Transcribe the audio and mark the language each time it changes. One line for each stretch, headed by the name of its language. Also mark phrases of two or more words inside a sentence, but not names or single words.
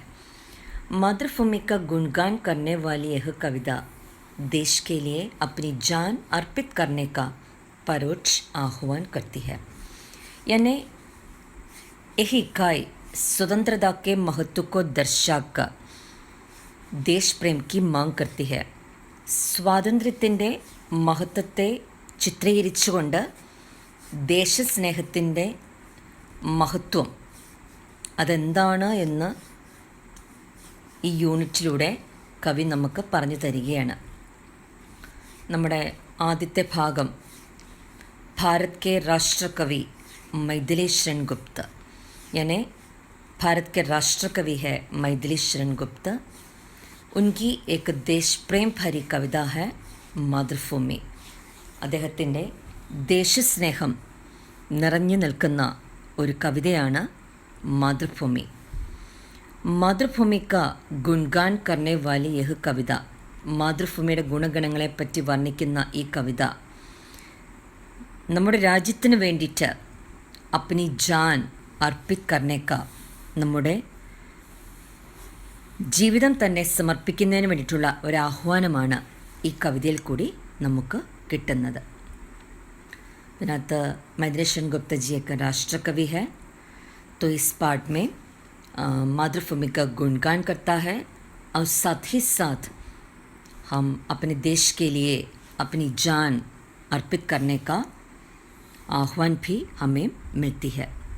Hindi: मातृभूमि का गुणगान करने वाली यह कविता देश के लिए अपनी जान अर्पित करने का परोक्ष आह्वान करती है। यानी यह इकाई स्वतंत्रता के महत्व को दर्शाकर देश प्रेम की मांग करती है।
Malayalam: സ്വാതന്ത്ര്യത്തിൻ്റെ മഹത്വത്തെ ചിത്രീകരിച്ചുകൊണ്ട് ദേശസ്നേഹത്തിൻ്റെ മഹത്വം അതെന്താണ് എന്ന് ഈ യൂണിറ്റിലൂടെ കവി നമുക്ക് പറഞ്ഞു തരികയാണ്। നമ്മുടെ ആദ്യത്തെ ഭാഗം
Hindi: भारत के राष्ट्र कवि मैथिली शरण गुप्त, यानी भारत के राष्ट्र कवि है मैथिली शरण गुप्त। उनकी एक देश प्रेम भरी कविता है मातृभूमि।
Malayalam: അദ്ദേഹത്തിൻ്റെ ദേശസ്നേഹം നിറഞ്ഞു നിൽക്കുന്ന ഒരു കവിതയാണ് मातृभूमि।
Hindi: मातृभूमि का गुणगान करने वाली यह कविता,
Malayalam: മാതൃഭൂമിയുടെ ഗുണഗണങ്ങളെപ്പറ്റി വർണ്ണിക്കുന്ന ഈ കവിത നമ്മുടെ രാജ്യത്തിന് വേണ്ടിയിട്ട്
Hindi: अपनी जान अर्पित करने का,
Malayalam: നമ്മുടെ ജീവിതം തന്നെ സമർപ്പിക്കുന്നതിന് വേണ്ടിയിട്ടുള്ള ഒരു ആഹ്വാനമാണ് ഈ കവിതയിൽ കൂടി നമുക്ക് കിട്ടുന്നത്।
Hindi: ഇതിനകത്ത് मैथिली शरण गुप्त जी एक राष्ट्र कवि है। तो इस पाठ में मातृभूमि का गुणगान करता है और साथ ही साथ हम अपने देश के लिए अपनी जान अर्पित करने का आह्वान भी हमें मिलती है।